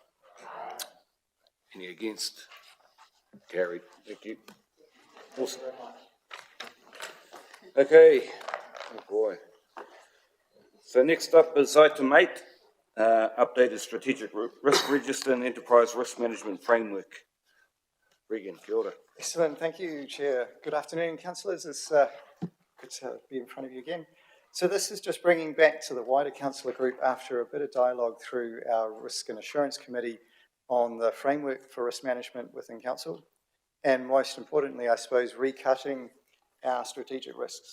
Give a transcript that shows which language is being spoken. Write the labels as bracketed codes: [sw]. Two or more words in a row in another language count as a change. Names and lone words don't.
[en] Any against? Carried. Thank you. Awesome. Okay. Oh boy. So next up is item 8, updated strategic risk register and enterprise risk management framework. [mi] Regan, kia ora. [en] Excellent, thank you, Chair. Good afternoon, councillors. It's good to be in front of you again. So this is just bringing back to the wider councillor group after a bit of dialogue through our Risk and Assurance Committee on the framework for risk management within council, and most importantly, I suppose, recutting our strategic risks.